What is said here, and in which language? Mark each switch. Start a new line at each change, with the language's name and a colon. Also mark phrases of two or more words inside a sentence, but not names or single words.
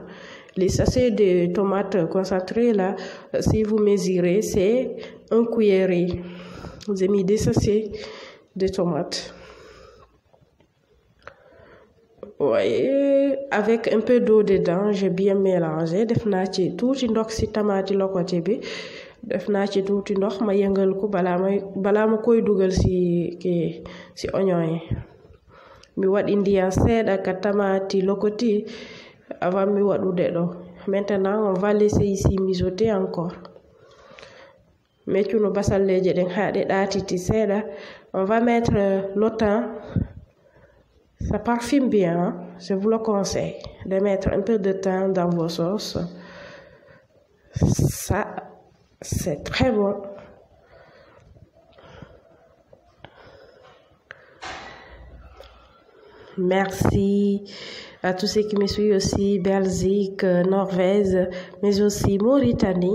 French: Les sachets de tomates concentrées, là, si vous mesurez, c'est 1 cuillerée. J'ai mis 2 sachets de tomates. Voyez, avec un peu d'eau dedans, j'ai bien mélangé.
Wolof: Def naa ci tuuti ndox ci tamati lokote bi. Def naa ci tuuti ndox ma yëngal ko balaa ma koy dugal ci oignon yi.
Fula: Mi waɗi ndiyam seeɗa ka tamati lokoti avant mi waɗude ɗo.
French: Maintenant, on va laisser ici mijoter encore.
Fula: Mettons basalleje ɗen ha ɗe ɗaatiti seeɗa.
French: On va mettre le thym. Ça parfume bien, hein? Je vous le conseille de mettre un peu de thym dans vos sauces. Ça, c'est très bon. Merci à tous ceux qui me suivent aussi, Belgique, Norvège, mais aussi Mauritanie.